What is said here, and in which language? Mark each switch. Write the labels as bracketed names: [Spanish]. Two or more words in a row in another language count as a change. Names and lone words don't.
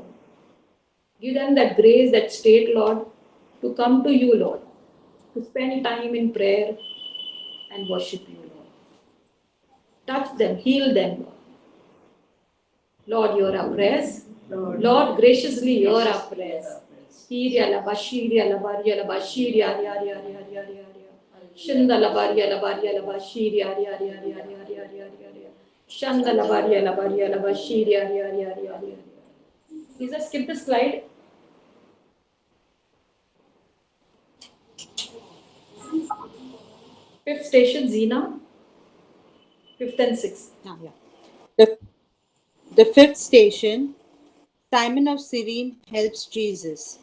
[English] Give them that grace, that state, Lord, to come to you, Lord, to spend time in prayer and worship you, Lord. Touch them, heal them, Lord. Lord, hear our prayers. Lord, graciously hear our prayers. Shirya laba, shirya laba, riya laba, shirya, riya, riya, riya, riya, riya, riya. Shanda laba, riya laba, shirya, riya, riya, riya, riya, riya, riya, riya, riya. Shanda laba, riya laba, shirya, riya, riya, riya, riya, riya. Please just skip the slide. Fifth station, Zina. Fifth and sixth. The fifth station, Simon of Cyrene helps Jesus.